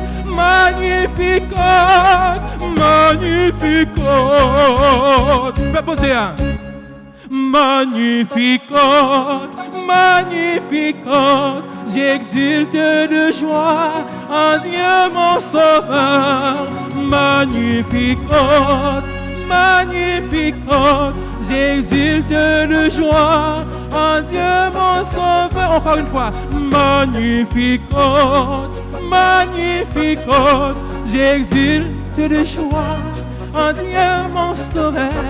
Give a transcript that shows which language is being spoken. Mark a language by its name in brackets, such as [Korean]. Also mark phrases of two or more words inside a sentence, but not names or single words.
[Latin] Magnificat, Magnificat, Magnificat, Magnificat, [French] j'exulte de joie en Dieu mon sauveur. [Latin] Magnificat, Magnificat, [French] j'exulte de joie en Dieu mon sauveur. Encore une fois. [Latin] Magnificat, Magnificat, [French] j'exulte de joie en Dieu mon sauveur.